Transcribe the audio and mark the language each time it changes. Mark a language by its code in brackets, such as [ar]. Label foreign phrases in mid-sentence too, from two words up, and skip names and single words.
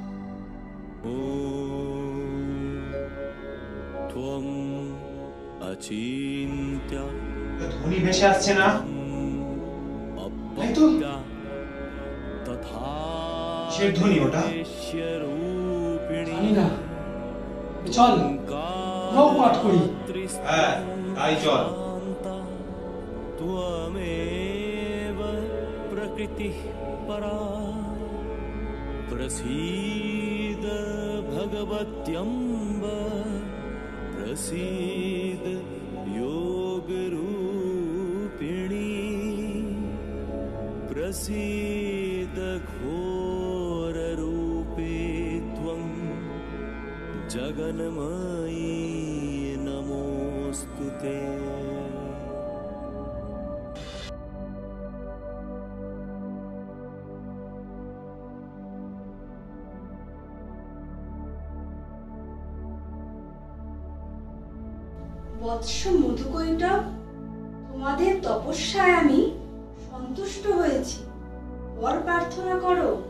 [bn] ধ্বনি ভেসে আসছে না? তাই তো। কিসের ধ্বনি ওটা? জানি না, চল আমরাও পাঠ করি। হ্যাঁ, তাই চল। [sa] त्वमेव प्रकृतिः परा प्रसीद भगवत्यम्ब प्रसीद योगरूपिणी प्रसीद घोररूपे त्वं जगन्मयी नमोऽस्तुते। [bn] বৎস মধুকৈটব, তোমাদের তপস্যায় আমি সন্তুষ্ট হয়েছি, বর প্রার্থনা করো।